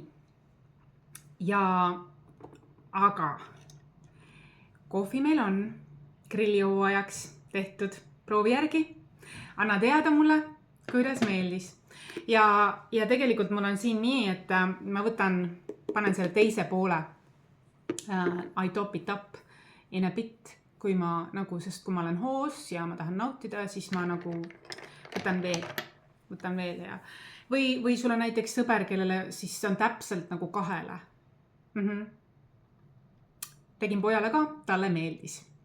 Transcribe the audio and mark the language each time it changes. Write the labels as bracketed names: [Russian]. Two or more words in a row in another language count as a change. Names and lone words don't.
[Estonian] Ja aga kohvi meil on grillihooajaks tehtud. Proovi järgi. Anna teada mulle, kuidas meeldis. Ja tegelikult mul on siin nii, et ma panen selle teise poole [English] I top it up in a bit, [Estonian] sest kui ma olen hoos ja ma tahan nautida, siis ma nagu võtan veel ja või sul on näiteks sõber, kellele siis on täpselt nagu kahele. Tegin pojale ka, talle meeldis.